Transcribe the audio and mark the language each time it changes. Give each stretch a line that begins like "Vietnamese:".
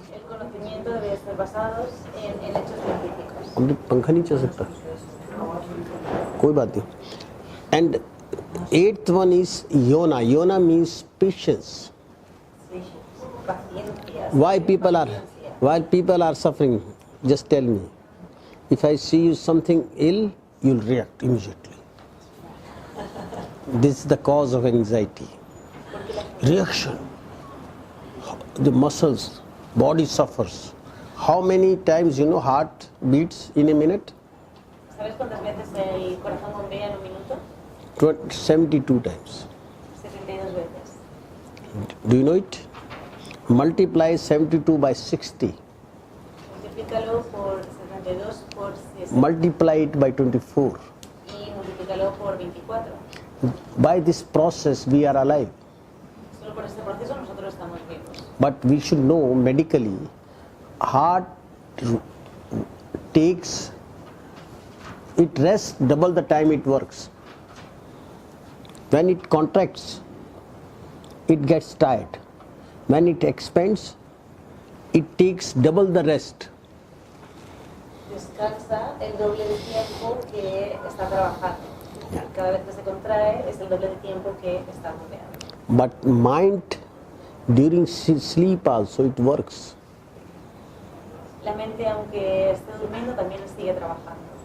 Spanish: El conocimiento debe ser basado en hechos científicos.
Hindi: अब पंखा नहीं चल सकता कोई बात नहीं.
English: And eighth one is yona. Yona means patience.
Spanish: Paciencia.
English: Why people are suffering? Just tell me. If I see you something ill, you'll react immediately. This is the cause of anxiety. Reaction. The muscles, body suffers. How many times you know heart beats in a minute?
Spanish: ¿Sabes cuántas veces el corazón bombea en un minuto?
English: 72 times.
Spanish: 72 veces.
English: Do you know it? Multiply 72 by 60.
Spanish: Multiplícalo por 72 por 60
English: Multiply it by 24.
Spanish: y multiplícalo por 24.
English: By this process we are alive.
Spanish: Solo por este proceso nosotros estamos vivos.
English: But we should know medically, heart takes, it rests double the time it works. When it contracts, it gets tired. When it expands, it takes double the rest.
Spanish: Descansa el doble de tiempo que está trabajando. Cada vez que se contrae es el doble de tiempo que está bombeando.
English: But mind during sleep also it works.
Spanish: La mente, aunque esté durmiendo, también sigue trabajando.